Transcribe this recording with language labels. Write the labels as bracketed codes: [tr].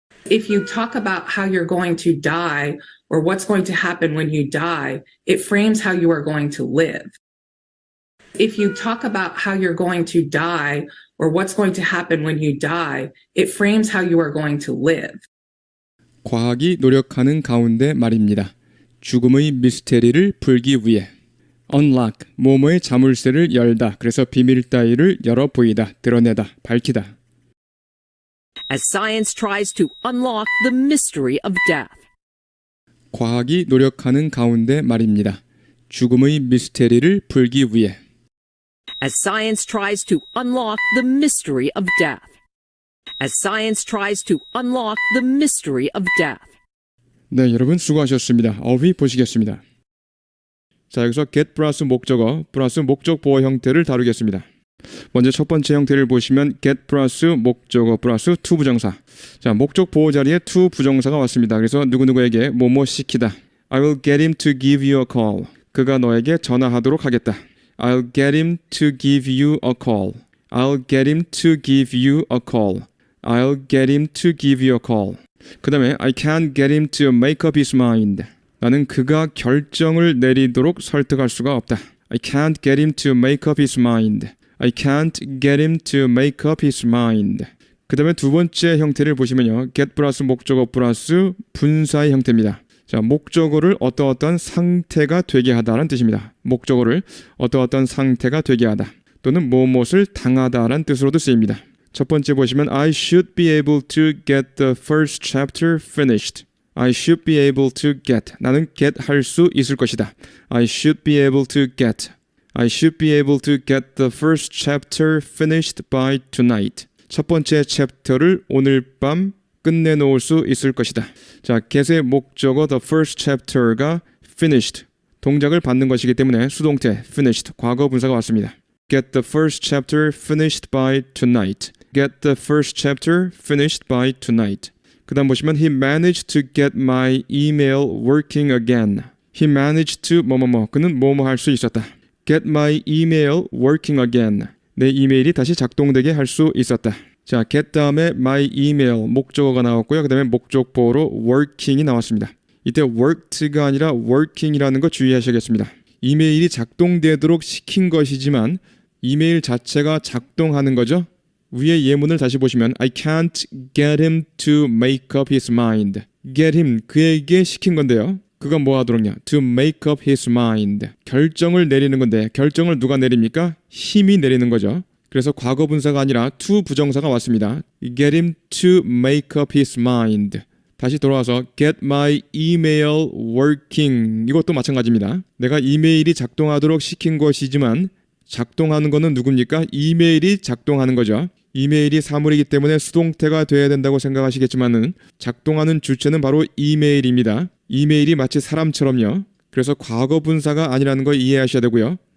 [en] If you talk about how you're going to die or what's going to happen when you die, it frames how you are going to live. If you talk about how you're going to die or what's going to happen when you die, it frames how you are going to live. [ko] 과학이 노력하는 가운데 말입니다. 죽음의 미스테리를 풀기 위해 unlock, 뭐뭐의 자물쇠를 열다. 그래서 비밀 따위를 열어 보이다, 드러내다, 밝히다. [en] As science tries to unlock the mystery of death. [ko] 과학이 노력하는 가운데 말입니다. 죽음의 미스테리를 풀기 위해 [en] As science tries to unlock the mystery of death. As science tries to unlock the mystery of death. [ko] 네, 여러분 수고하셨습니다. 어휘 보시겠습니다. 자, 여기서 get 플러스 목적어 플러스 목적 보호 형태를 다루겠습니다. 먼저 첫 번째 형태를 보시면 get 플러스 목적어 플러스 to 부정사. 자, 목적 보호 자리에 to 부정사가 왔습니다. 그래서 누구누구에게 뭐뭐 시키다. [en] I will get him to give you a call. [ko] 그가 너에게 전화하도록 하겠다. [en] I'll get him to give you a call. I'll get him to give you a call. I'll get him to give you a call. [ko] 그 다음에 [en] I can't get him to make up his mind. [ko] 나는 그가 결정을 내리도록 설득할 수가 없다. [en] I can't get him to make up his mind. I can't get him to make up his mind. [ko] 그 다음에 두 번째 형태를 보시면요. get 플러스 목적어 플러스 분사의 형태입니다. 자, 목적어를 어떠어떤 상태가 되게 하다라는 뜻입니다. 목적어를 어떠어떤 상태가 되게 하다 또는 무엇을 당하다라는 뜻으로도 쓰입니다. 첫 번째 보시면 [en] I should be able to get the first chapter finished. I should be able to get. [ko] 나는 get 할 수 있을 것이다. [en] I should be able to get. I should be able to get the first chapter finished by tonight. [ko] 첫 번째 챕터를 오늘 밤 끝내놓을 수 있을 것이다. 자, get의 목적어 [en] the first chapter [ko] 가 finished, 동작을 받는 것이기 때문에 수동태 finished, 과거 분사가 왔습니다. [en] Get the first chapter finished by tonight. Get the first chapter finished by tonight. [ko] 그 다음 보시면 [en] He managed to get my email working again. He managed to [ko] 뭐뭐뭐, 그는 뭐뭐 할 수 있었다. [en] Get my email working again. [ko] 내 이메일이 다시 작동되게 할 수 있었다. 자, get 다음에 my email 목적어가 나왔고요. 그 다음에 목적보로 working이 나왔습니다. 이때 worked가 아니라 working이라는 거 주의하셔야겠습니다. 이메일이 작동되도록 시킨 것이지만 이메일 자체가 작동하는 거죠. 위에 예문을 다시 보시면 [en] I can't get him to make up his mind. get him, [ko] 그에게 시킨 건데요. 그가 뭐 하도록요? [en] To make up his mind. [ko] 결정을 내리는 건데 결정을 누가 내립니까? 힘이 내리는 거죠. 그래서 과거 분사가 아니라 to 부정사가 왔습니다. [en] Get him to make up his mind. [ko] 다시 돌아와서 [en] get my email working. [ko] 이것도 마찬가지입니다. 내가 이메일이 작동하도록 시킨 것이지만 작동하는 것은 누굽니까? 이메일이 작동하는 거죠. 이메일이 사물이기 때문에 수동태가 돼야 된다고 생각하시겠지만은 작동하는 주체는 바로 이메일입니다. 이메일이 마치 사람처럼요. 그래서 과거 분사가 아니라는 거 이해하셔야 되고요.